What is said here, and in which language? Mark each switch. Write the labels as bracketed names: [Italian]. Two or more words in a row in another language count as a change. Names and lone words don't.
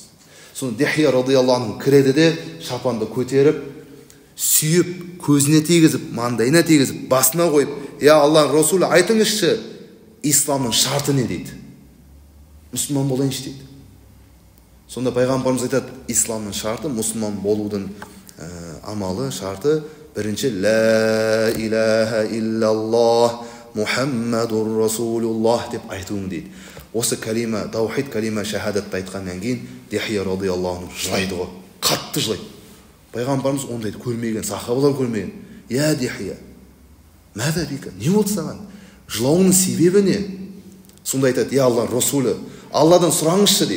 [Kazakh] Соны Дихия [Arabic] رضي الله عنه [Kazakh] кіреді де, шапанды көтеріп, сүйіп, көзіне тигізіп, маңдайына тигізіп, басына қойып, я Алланың Расулы, айтыңызшы, исламның шарты не дейді? Мұсылман болайыншы дейді. Сонда пайғамбарымыз айтады, исламның шарты, мұсылман болудың амалы, шарты, бірінші [Arabic] لا إله إلا الله محمد رسول الله [Kazakh] деп айтуың дейді. Осы калима, таухид калима шахадатты айтқаннан кейін Дихия [Arabic] رضي الله عنه [Kazakh] жылайды ғой, қатты жылайды. Пайғамбарымыз ондайды көрмеген, сахабалар көрмеген. Я Дихия, [Arabic] ماذا بك, [Kazakh] не болды саған? Жылауының себебі не? Сонда айтады, я Аллах Расулы, Алладан сұраңызшы дейді.